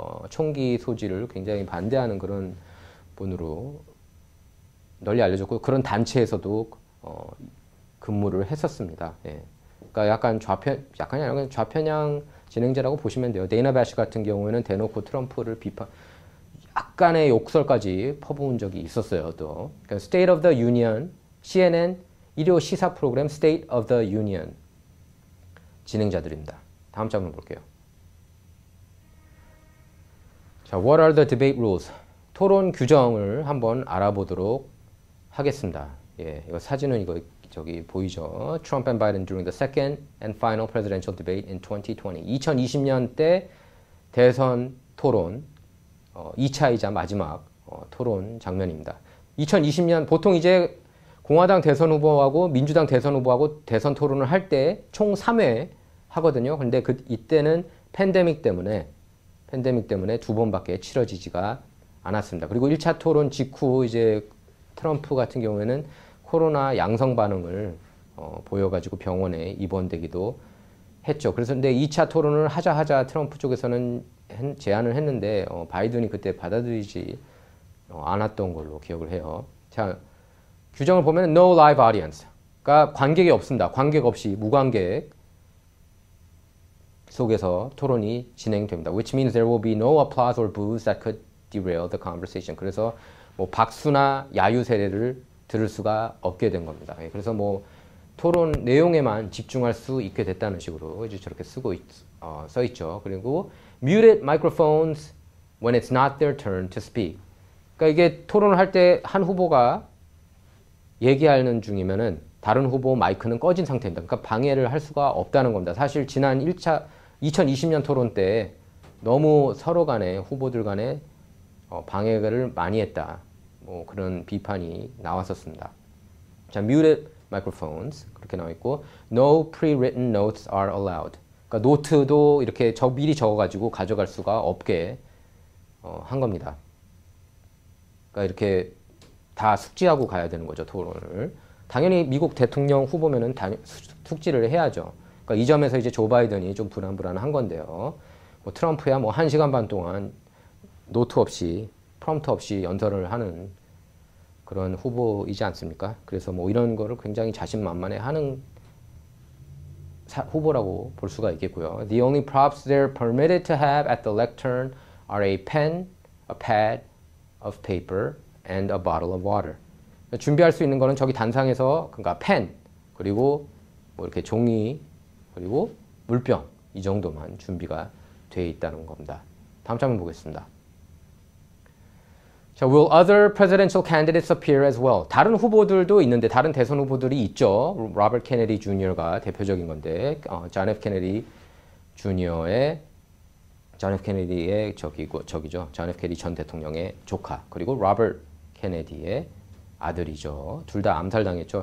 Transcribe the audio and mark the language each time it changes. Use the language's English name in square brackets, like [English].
[Korean] 총기 소지를 굉장히 반대하는 그런 분으로 널리 알려졌고, 그런 단체에서도 근무를 했었습니다. 예. 그러니까 약간이 아니라 좌편향 진행자라고 보시면 돼요. 데이나 배시 같은 경우에는 대놓고 트럼프를 약간의 욕설까지 퍼부은 적이 있었어요. 또 그러니까 State of the Union, CNN 일요 시사 프로그램 State of the Union 진행자들입니다. 다음 장면 볼게요. [English] 자, What are the debate rules? [Korean] 토론 규정을 한번 알아보도록 하겠습니다. 예, 이거 사진은 저기 보이죠? [English] Trump and Biden during the second and final presidential debate in 2020. [Korean] 2020년 때 대선 토론 2차이자 마지막 토론 장면입니다. 2020년 보통 이제 공화당 대선 후보하고 민주당 대선 후보하고 대선 토론을 할 때 총 3회 하거든요. 근데 이때는 팬데믹 때문에 두 번밖에 치러지지가 않았습니다. 그리고 1차 토론 직후 이제 트럼프 같은 경우에는 코로나 양성 반응을 보여가지고 병원에 입원되기도 했죠. 그래서 근데 2차 토론을 하자 트럼프 쪽에서는 제안을 했는데 바이든이 그때 받아들이지 않았던 걸로 기억을 해요. 자, 규정을 보면 [English] no live audience. [Korean] 그러니까 관객이 없습니다. 관객 없이 무관객 속에서 토론이 진행됩니다. [English] Which means there will be no applause or boos that could derail the conversation. [Korean] 그래서 뭐 박수나 야유 세례를 들을 수가 없게 된 겁니다. 그래서 뭐 토론 내용에만 집중할 수 있게 됐다는 식으로 이제 저렇게 써 있죠. 그리고 [English] muted microphones when it's not their turn to speak. [Korean] 그러니까 이게 토론을 할 때 한 후보가 얘기하는 중이면은 다른 후보 마이크는 꺼진 상태입니다. 그러니까 방해를 할 수가 없다는 겁니다. 사실 지난 2020년 토론 때 너무 서로 간에 후보들 간에 방해를 많이 했다. 뭐 그런 비판이 나왔었습니다. [English] 자, muted microphones [Korean] 그렇게 나와 있고 [English] no pre-written notes are allowed. [Korean] 그러니까 노트도 이렇게 미리 적어가지고 가져갈 수가 없게 한 겁니다. 그러니까 이렇게 다 숙지하고 가야 되는 거죠, 토론을. 당연히 미국 대통령 후보면은 숙지를 해야죠. 그러니까 이 점에서 이제 조 바이든이 좀 불안한 건데요. 뭐 트럼프야 뭐 1시간 반 동안 노트 없이 프롬프트 없이 연설을 하는 그런 후보이지 않습니까? 그래서 뭐 이런 거를 굉장히 자신만만해 하는 후보라고 볼 수가 있겠고요. [English] The only props they're permitted to have at the lectern are a pen, a pad of paper, and a bottle of water. [Korean] 준비할 수 있는 거는 저기 단상에서 그러니까 펜 그리고 뭐 이렇게 종이 그리고 물병 이 정도만 준비가 되어 있다는 겁니다. 다음 장면 보겠습니다. [English] 자, will other presidential candidates appear as well? [Korean] 다른 후보들도 있는데 다른 대선 후보들이 있죠. 로버트 케네디 주니어가 대표적인 건데 존 F 케네디 주니어의 존 F 케네디의 저기죠. 존 F 케네디 전 대통령의 조카 그리고 로버트 케네디의 아들이죠. 둘 다 암살당했죠.